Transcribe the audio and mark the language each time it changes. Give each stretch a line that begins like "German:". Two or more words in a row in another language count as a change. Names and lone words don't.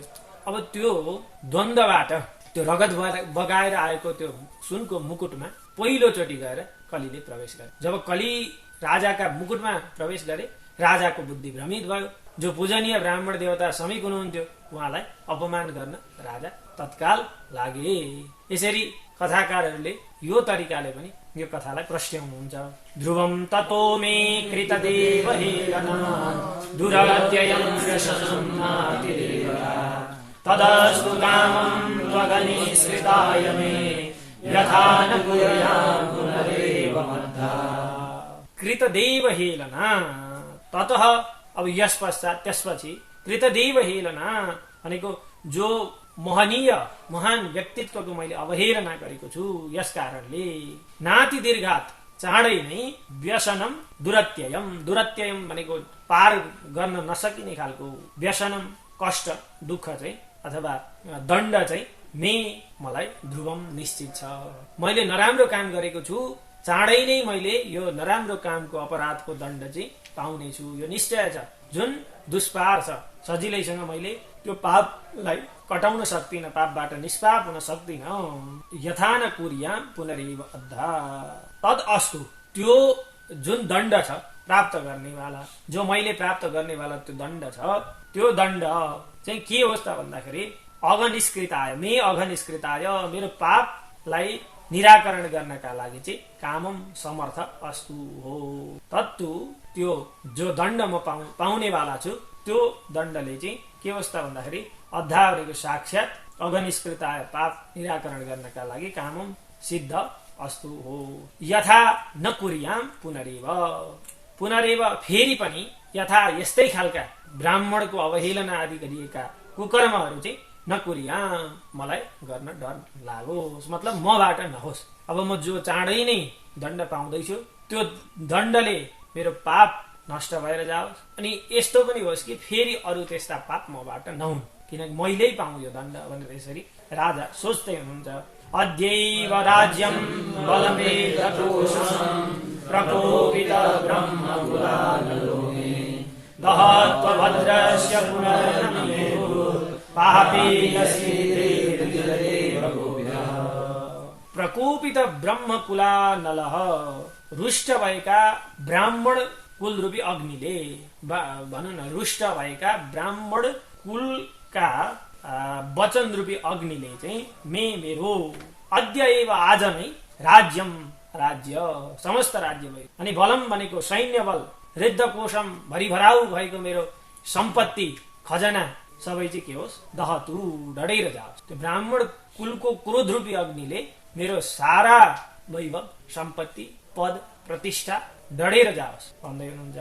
Nepali: अब त्यो द्वन्द्वबाट त्यो रगत बगाएर आएको त्यो सुनको मुकुटमा पहिलोचोटि गएर कलीले प्रवेश गरे। जब कली राजाका मुकुटमा प्रवेश गरे, राजाको बुद्धि भ्रमित भयो। जो पूजनीय ब्राह्मण देवता समीप हुनुहुन्थ्यो उहाँलाई अपमान गर्न राजा तत्काल लागे। यसरी कथाकारहरूले यो तरिकाले पनि यो कथालाई प्रश्ट्याउनुहुन्छ।
Sanskrit: ध्रुवम ततो मे कृतदेव हेलना दुरत्ययं व्यसनमातिरेवरा तदस्तु कामं त्वगनिश्रिताय मे यथा न कुर्यां पुनरेव मद्धा। कृतदेव हेलना ततः,
Nepali: अब यस पश्चात त्यसपछि कृतदेव हेलना भनेको जो महनीय महान व्यक्तित्वको मैले अवहेलना गरेको छु यस कारणले
Sanskrit: नाति दीर्घात
Nepali: चाँडै नै
Sanskrit: व्यसनम दुरत्ययम,
Nepali: दुरत्ययम भनेको पार गर्न नसकिने खालको व्यसनम कष्ट दुःख चाहिँ अथवा दण्ड चाहिँ मे मलाई ध्रुवम निश्चित छ। मैले नराम्रो काम गरेको छु, चाँडै नै मैले यो नराम्रो कामको अपराधको दण्ड चाहिँ पाउने छु, यो निश्चय छ। जुन दुष्पार छ सजिलैसँग मैले त्यो पापलाई कटाउन सक्दिनँ, पापबाट निष्पाप हुन सक्दिनँ।
Sanskrit: यथा न कुर्यां पुनरेव अद्धा तद अस्तु,
Nepali: त्यो जुन दण्ड छ प्राप्त गर्नेवाला, जो मैले प्राप्त गर्नेवाला त्यो दण्ड छ, त्यो दण्ड चाहिँ के होस् त भन्दाखेरि अघनिष्कृताय, मे अघनिष्कृताय, मेरो पापलाई निराकरण गर्नका लागि चाहिँ कामम समर्थ अस्तु हो। तत्तु, त्यो जो दण्ड म पाउनेवाला छु त्यो दण्डले चाहिँ के होस् त भन्दाखेरि अद्धा भनेको साक्षात अघनिष्कृताय, पाप निराकरण गर्नका लागि कामम सिद्ध अस्तु हो।
Sanskrit: यथा न कुर्यां पुनरेव,
Nepali: पुनरेव फेरि पनि यथा यस्तै खालका ब्राह्मणको अवहेलना आदि गरिएका कुकर्महरू चाहिँ
Sanskrit: न कुर्यां,
Nepali: मलाई गर्न डर लागोस्, मतलब मबाट नहोस्। अब म जो चाँडै नै दण्ड पाउँदैछु त्यो दण्डले मेरो पाप नष्ट भएर जाओस्, अनि यस्तो पनि होस् कि फेरि अरू त्यस्ता पाप मबाट नहुन्, किनकि मैले पाऊँ यो दण्ड भनेर यसरी राजा सोच्दै हुनुहुन्छ।
Sanskrit: अद्यैव राज्यं बलमेततोषं प्रकोपित ब्रह्मकुलानलोमे दहत्वभद्रस्य पुनर्नमेव प्रकोपित ब्रह्मकुलानलः,
Nepali: रुष्ट भएका ब्राह्मण कुल रूपी अग्निले, भनौँ न रुष्ट भएका ब्राह्मण कुलका वचन रूपी अग्निले चाहिँ मेरो
Sanskrit: अद्य एव
Nepali: आज नै राज्यम, राज्य समस्त राज्य भयो, अनि बलम भनेको सैन्य बल, रिद्ध कोशम भरिभराउ भएको मेरो सम्पत्ति खजना सबै चाहिँ के होस् दहतु डढेर जाओस्। त्यो ब्राह्मण कुलको क्रोध रूपी अग्निले मेरो सारा वैभव सम्पत्ति पद प्रतिष्ठा डढेर जाओस् भन्दै हुनुहुन्छ।